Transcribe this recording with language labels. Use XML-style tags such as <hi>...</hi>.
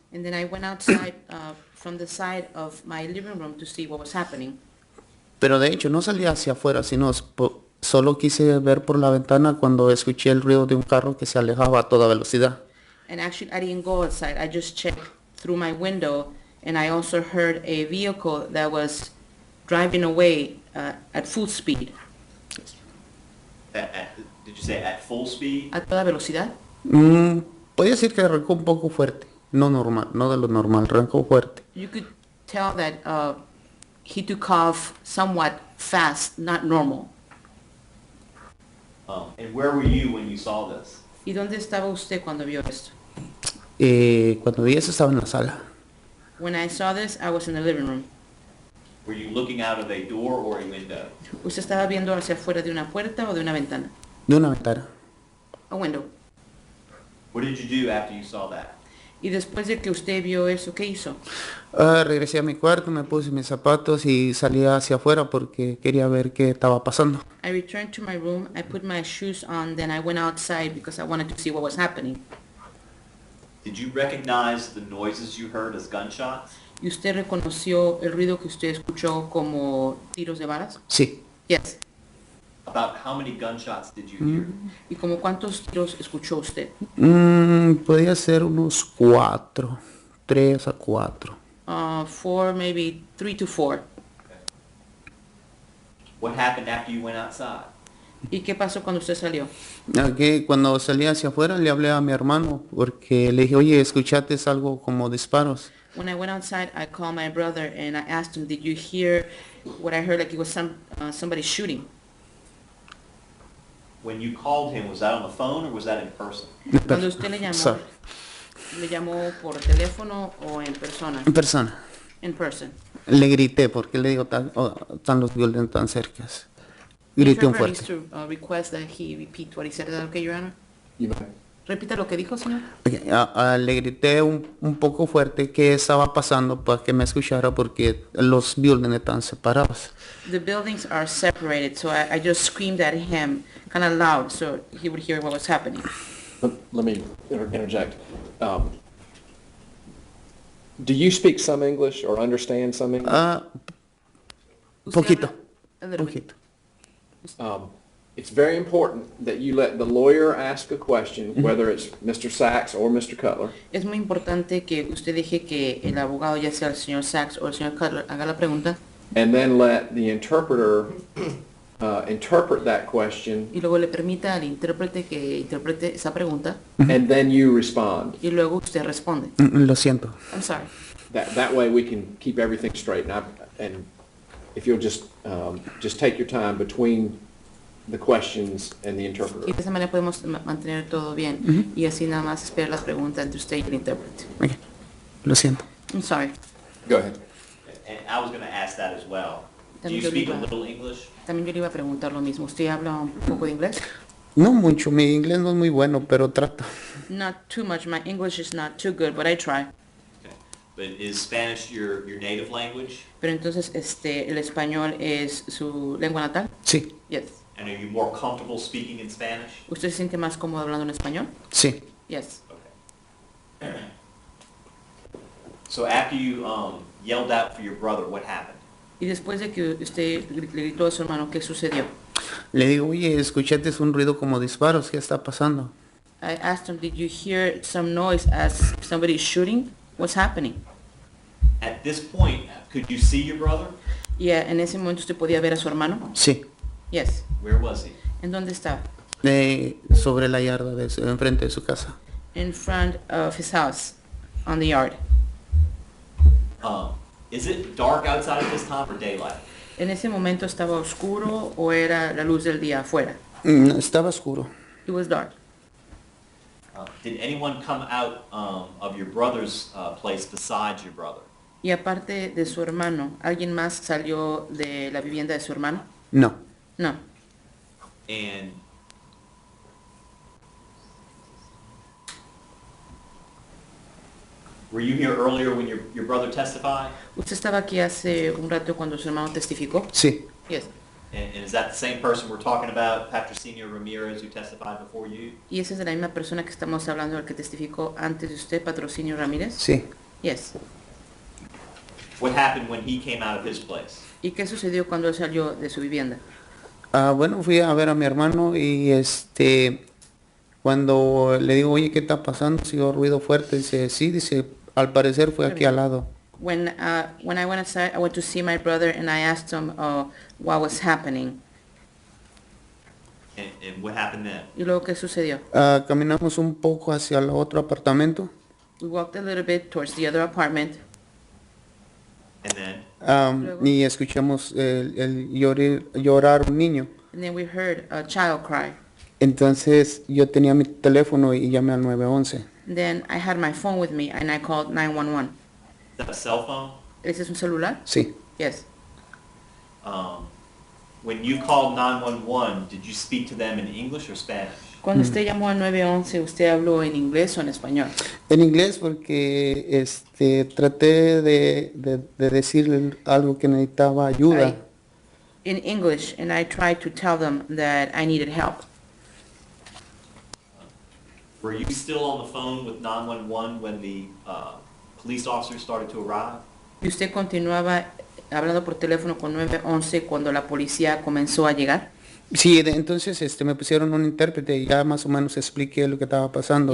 <en>And then I went outside from the side of my living room to see what was happening.</en> <es>pero de hecho no salía hacia afuera, sino solo quise ver por la ventana cuando escuché el ruido de un carro que se alejaba a toda velocidad.</es> <en>And actually I didn't go outside. I just checked through my window and I also heard a vehicle that was driving away at full speed. Did you say at full speed?</en> <es>¿A toda velocidad? Podría decir que arrancó un poco fuerte, no normal, no de lo normal, arrancó fuerte.</es> <en>You could tell that he took off somewhat fast, not normal. And where were you when you saw this?</en> <es>¿Y dónde estaba usted cuando vio esto? Cuando vi eso estaba en la sala.</es> <en>When I saw this, I was in the living room. Were you looking out of a door or a window?</en> <es>¿Usted estaba viendo hacia afuera de una puerta o de una ventana? De una ventana.</es> <en>A window. What did you do after you saw that?</en> <es>Y después de que usted vio eso, ¿qué hizo? Regresé a mi cuarto, me puse mis zapatos y salí hacia afuera porque quería ver qué estaba pasando.</es> <en>I returned to my room, I put my shoes on, then I went outside because I wanted to see what was happening. Did you recognize the noises you heard as gunshots?</en> <es>¿Y usted reconoció el ruido que usted escuchó como tiros de balas? Sí.</es> <en>Yes. About how many gunshots did you hear?</en> <es>¿Y como cuántos tiros escuchó usted? Podía ser unos 4, 3 a 4.</es> <en>4, maybe 3 to 4. What happened after you went outside?</en> <es>¿Y qué pasó cuando usted salió? Okay, cuando salí hacia afuera le hablé a mi hermano porque le dije, oye, escuchaste algo como disparos.</es> <en>When I went outside, I called my brother and I asked him, did you hear what I heard, like it was somebody shooting? When you called him, was that on the phone or was that in person?</en> <es>Cuando usted</es> <en>Sorry.</en> <es>le llamó por teléfono o en persona? En persona.</es> <en>In person.</en> <es>Le grité porque le digo, están los violentos tan cercas. Grité un</es> <en>Interpreter needs</en> <es>fuerte.</es> <en>to request that he repeat what he said. Is that okay, Your Honor? You may.</en> <es>Repita lo que dijo, señor. Okay, le grité un poco fuerte qué estaba pasando para que me escuchara porque los buildings están separados.</es> <en>The buildings are separated, so I just screamed at him kind of loud so he would hear what was happening. Let me interject. Do you speak some English or understand some English?</en> <es>¿Usted Poquito.</es> <en>A little bit.</en> <es>Poquito.</es> <en>It's very important that you let the lawyer ask a question, whether it's Mr. Sachs or Mr. Cutler,</en> <es>Es muy importante que usted deje que el abogado, ya sea el señor Sachs o el señor Cutler, haga la pregunta</es> <en>and then let the interpreter interpret that question,</en> <es>y luego le permita al intérprete que interprete esa pregunta</es> <en>and then you respond.</en> <es>y luego usted responde. Lo siento.</es> <en>I'm sorry. That way we can keep everything straight. And if you'll just take your time between the questions and the</en> <es>Y</es> <en>interpreter.</en> <es>de esa manera podemos mantener todo bien y así nada más espera la pregunta entre usted y el intérprete. Ok, lo siento.</es> <en>I'm sorry. Go ahead. And I was going to ask that as well. Do you</en> <es>También yo le</es> <en>speak a</en> <es>iba-</es> <en>little English?</en> <es>También yo le iba a preguntar lo mismo. ¿Usted habla un poco de inglés? No mucho, mi inglés no es muy bueno, pero trato.</es> <en>Not too much. My English is not too good, but I try. Okay. But is Spanish your native language?</en> <es>Pero entonces, el español es su lengua natal? Sí,</es> <en>Yes. And are you more comfortable speaking in Spanish?</en> <es>¿Usted se siente más cómodo hablando en español? sí.</es> <en>Yes. Okay. So after you yelled out for your brother, what happened?</en> <es>Y después de que usted le gritó a su hermano, ¿qué sucedió? Le digo, oye, escuchaste un ruido como disparos, ¿qué está pasando?</es> <en>I asked him, did you hear some noise as somebody is shooting? What's happening? At this point, could you see your brother?</en> <es>Y en ese momento usted podía ver a su hermano? Sí,</es> <en>Yes. Where was he?</en> <es>¿En dónde estaba? sobre la yarda, enfrente de su casa.</es> <en>In front of his house, on the yard. Is it dark outside at this time or daylight?</en> <es>¿En ese momento estaba oscuro o era la luz del día afuera? Estaba oscuro.</es> <en>It was dark. Did anyone come out of your brother's place besides your brother?</en> <es>Y aparte de su hermano, ¿alguien más salió de la vivienda de su hermano? No,</es> <en>No. And were you here earlier when your brother testified?</en> <es>¿Usted estaba aquí hace un rato cuando su hermano testificó? sí,</es> <en>Yes. And is that the same person we're talking about, Patrocinio Ramirez, who testified before you?</en> <es>¿Y esa es de la misma persona que estamos hablando, el que testificó antes de usted, Patrocinio Ramírez? sí.</es> <en>Yes. What happened when he came out of his place?</en> <es>¿Y qué sucedió cuando él salió de su vivienda? Bueno, fui a ver a mi hermano y cuando le digo, oye, ¿qué está pasando? Si oye ruido fuerte, dice, sí, dice, al parecer fue aquí al lado.</es> <en>When I went outside, I went to see my brother and I asked him what was happening. And what happened then?</en> <es>¿Y luego qué sucedió? Caminamos un poco hacia el otro apartamento.</es> <en>We walked a little bit towards the other apartment And then,</en> <es>Luego. Y escuchamos llorar un niño.</es> <en>and then we heard a child cry.</en> <es>Entonces yo tenía mi teléfono y llamé al 911.</es> <en>Then I had my phone with me and I called 911. is that a cell phone?</en> <es>¿Ese es un celular? Sí,</es> <en>Yes. When you called 911, did you speak to them in English or Spanish?</en> <es>Cuando usted llamó al 911, ¿usted habló en inglés o en español? en inglés porque traté de decirle algo que necesitaba ayuda.</es> <en>In English, and I tried to tell them that I needed help. Were you still on the phone with 911 when the police officers started to arrive?</en> <es>¿Y usted continuaba hablando por teléfono con 911 cuando la policía comenzó a llegar? Sí, entonces me pusieron un intérprete y ya más o menos expliqué lo que estaba pasando.</es>